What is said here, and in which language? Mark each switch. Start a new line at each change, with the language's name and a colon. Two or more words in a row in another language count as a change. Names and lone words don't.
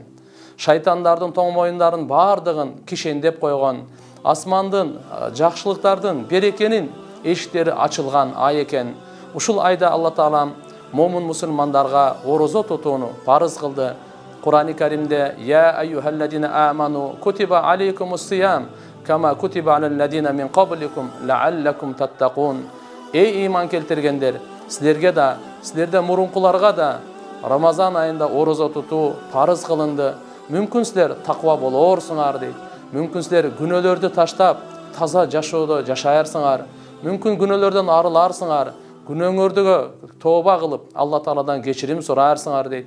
Kyrgyz: Шайтандардын тоң моюндарын бардыгын кишендеп койгон. Асмандын, жакшылыктардын, берекенин эшиктери ачылган ай экен. Ушул айда Алла Таала момун мусулмандарга орозо тутууну парыз кылды.
Arabic: Кур'ан-ы Каримде «يا أيها الذين آمنوا كتب عليكم الصيام كما كتب على الذين من قبلكم لعلكم تتقون».
Kyrgyz: Эй иман келтиргендер, силерге да, силерден мурункуларга да Рамазан айында орозо тутуу парыз кылынды. Мүмкүн силер таква болорсуңар дейт. Мүмкүн силер күнөөлөрдү таштап, таза жашоодо жашаарсыңар. Мүмкүн күнөөлөрдөн арыларсыңар. Күнөөңөрдүгө тооба кылып, Алла Тааладан кечирим сураарсыңар дейт.